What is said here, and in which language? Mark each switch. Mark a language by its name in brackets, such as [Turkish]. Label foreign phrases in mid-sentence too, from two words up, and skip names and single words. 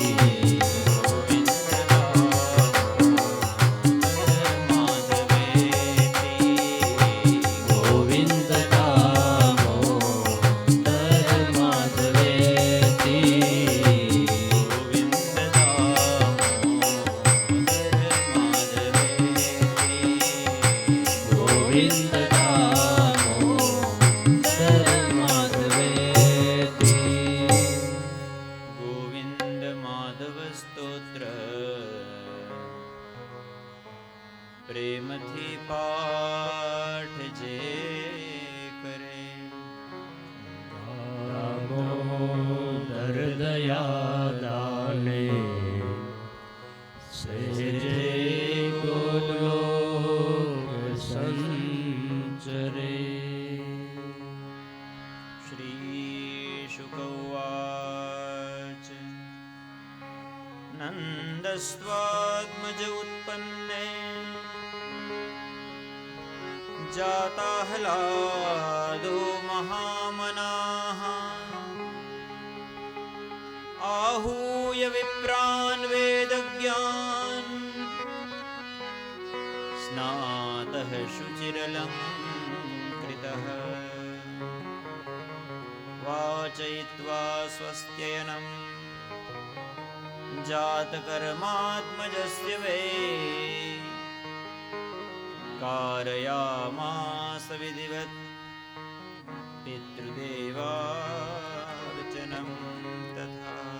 [Sanskrit] गोविन्द दामोदर माधवेति गोविन्द दामोदर माधवेति [Gujarati] गोविन्द माधव स्तोत्र प्रेमથી પાઠ જે કરે દામોદર દયાદાને સહેજે ગોલોક સંચરે [Sanskrit] શ્રી શુક ઉવાચ નંદસ્વાત્મજ ઉત્પન્ને जाता ह्लादो महामनाः आहूय विप्रान् वेदज्ञान् स्नातः शुचिरलङ्कृतः वाचयित्वा स्वस्त्ययनं जातकर्मात्मजस्य वै कारयामास विधिवत् पितृदेवार्चनं तथा